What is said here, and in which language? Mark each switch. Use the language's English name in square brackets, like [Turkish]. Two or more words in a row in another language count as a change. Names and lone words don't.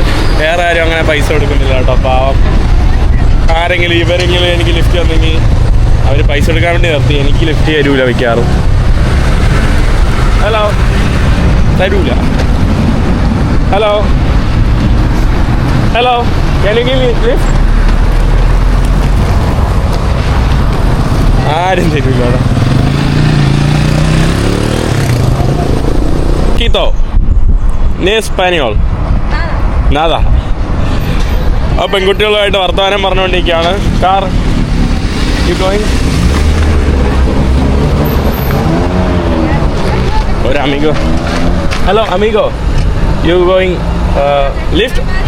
[Malayalam] വേറെ ആരും അങ്ങനെ പൈസ കൊടുക്കുന്നില്ല കേട്ടോ. പാവം ആരെങ്കിലും ഇവരെങ്കിലും എനിക്ക് ലിഫ്റ്റ് തന്നെങ്കിൽ അവർ പൈസ എടുക്കാൻ വേണ്ടി നിർത്തി. എനിക്ക് ലിഫ്റ്റ് തരൂല മിക്കാറും. ഹലോ, തരൂല. [English] hello hello, can you give me lift? [Malayalam] ആരും തരൂല. [Spanish] Quito, ni español. Nada. [Malayalam] ആ പെൺകുട്ടികളുമായിട്ട് വർത്തമാനം പറഞ്ഞുകൊണ്ടിരിക്കുകയാണ്. കാർ ഒരു അമിഗോ. [English] hello amigo, you going lift?